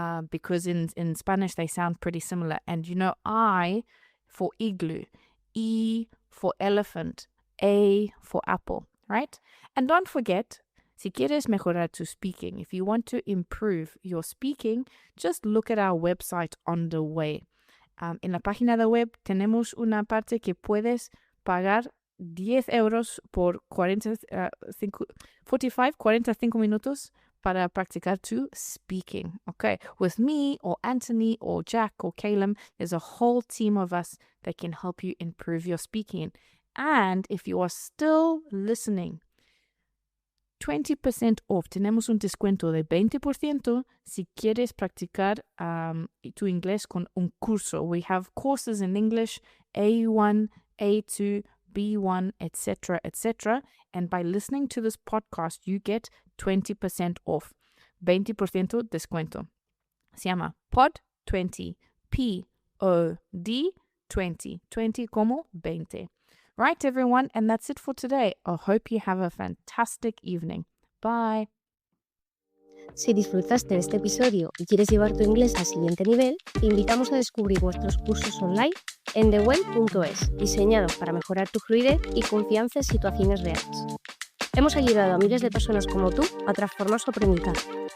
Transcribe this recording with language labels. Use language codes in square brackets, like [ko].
[en] Because in Spanish, they sound pretty similar. And I for igloo. E for elephant, A for apple, right? And don't forget, [es] si quieres mejorar tu speaking, [en] if you want to improve your speaking, just look at our website on the way. [es] En la página de web tenemos una parte que puedes pagar 10 euros por 45 minutos para practicar tu speaking, okay? [en] With me or Anthony or Jack or Caleb, there's a whole team of us that can help you improve your speaking. And if you are still listening, 20% off. [es] Tenemos un descuento de 20% si quieres practicar tu inglés con un curso. [en] We have courses in English, A1, A2, B1, etc., etc. And by listening to this podcast, you get 20% off. [es] 20% descuento. Se llama POD20. P-O-D 20. 20 como 20. [en] Right, everyone, and that's it for today. I hope you have a fantastic evening. Bye. [es] Si disfrutaste de este episodio y quieres llevar tu inglés al siguiente nivel, te invitamos a descubrir nuestros cursos online en theway.es, diseñados para mejorar tu fluidez y confianza en situaciones reales. Hemos ayudado a miles de personas como tú a transformar su aprendizaje.